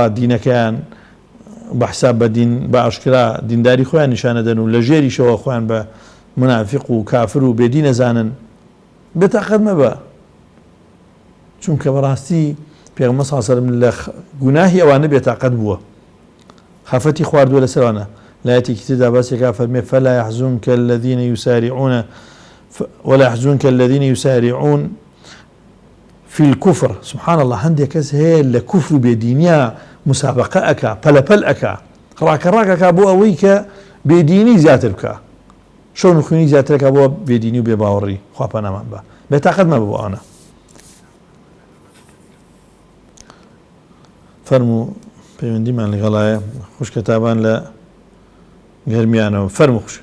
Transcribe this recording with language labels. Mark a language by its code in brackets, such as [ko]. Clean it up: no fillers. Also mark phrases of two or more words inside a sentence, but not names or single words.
[ckb] دینەکەیان بە حساب بە دین بە ئاشکرا دینداری خۆیان نیشانە دەن و لە ژێریشەوە خۆیان بە منافق و کافر و بێدین ئەزانن بێتاقەت مەبە چونکە بەڕاستی پێغەمبەر [ar] صلی الله عليه وسلم [ckb] لە گوناهی ئەوانە بێتاقەت بووە خافەتی خواردووە لەسەرانە لایەتێکی تردا باسێکا [ar] فەرمێ فلا يحزنك الذين يسارعون ولا يحزنك الذين يسارعون في الكفر سبحان الله [ckb] هەندێک کەس هەیە لە کوفر و بێدینیا مسابقە ئەکا پەلەپەل ئەکا ڕاکەڕاکەکا بۆ ئەوەی کە بێدینی زیاتر بکە شەون و خوێنی زیاترەکە بۆ بێدینی و بێباوەڕی خوا پەنامان بە بێتاقەت مەبە بۆ ئەوانە فەرموو پەیوەندیمان لەگەڵایە خوشکەتابان لە گەرمیانەوە فەرموو خوش